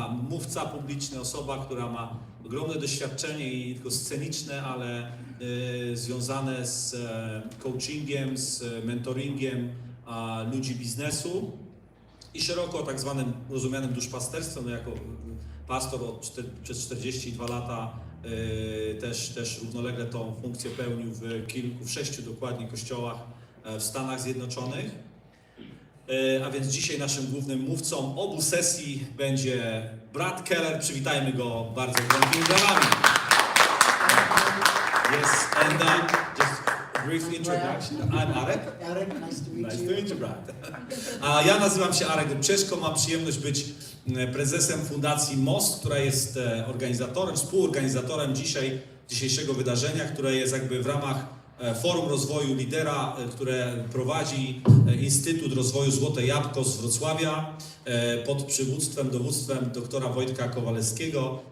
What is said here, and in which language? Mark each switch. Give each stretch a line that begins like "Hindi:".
Polish: mówca publiczny, osoba, która ma ogromne doświadczenie i nie tylko sceniczne, ale związane z coachingiem, z mentoringiem ludzi biznesu i szeroko tak zwanym rozumianym duszpasterstwem. No jako pastor przez 42 lata też równolegle tą funkcję pełnił w 6 dokładnie kościołach w Stanach Zjednoczonych. A więc dzisiaj naszym głównym mówcą obu sesji będzie Brad Keller. Przywitajmy go bardzo gorącymi brawami.
English: Yes, and just a brief introduction. I'm Arek. Arek, nice to meet you. Nice to meet you, Brad.
Polish: A ja nazywam się Arek Obcieszko, mam przyjemność być prezesem Fundacji Most, która jest organizatorem, współorganizatorem dzisiejszego wydarzenia, które jest jakby w ramach Forum Rozwoju Lidera, które prowadzi Instytut Rozwoju Złote Jabłko z Wrocławia pod przywództwem, dowództwem doktora Wojtka Kowalewskiego.